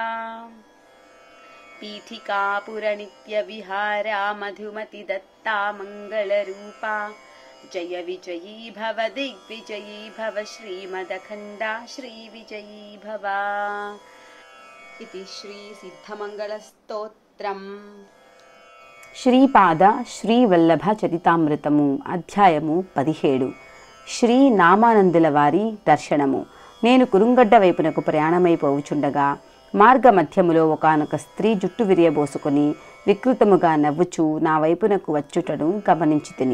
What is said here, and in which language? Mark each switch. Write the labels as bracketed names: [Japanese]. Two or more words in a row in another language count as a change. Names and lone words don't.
[Sanskrit] पीठिकापुर नित्य विहारा मधुमति दत्ता मंगलरूपा। जय विजयी भव दिग्विजयी भव श्रीमदखण्डा श्रीविजयी भव। इति श्री सिद्धमंगलस्तोत्रम्। [Telugu] శ్రీపాద శ్రీవల్లభ చరితామృతము అధ్యాయము 17 శ్రీ నామానందుల వారి దర్శనము. నేను కురుంగడ్డ వైపునకు ప్రయాణమైపోవుచుండగా మార్గ మధ్యములో ఒకానొక స్త్రీ జుట్టు విరియబోసుకొని వికృతముగా నవ్వుచూ నా వైపునకు వచ్చుటను గమనించి తిని.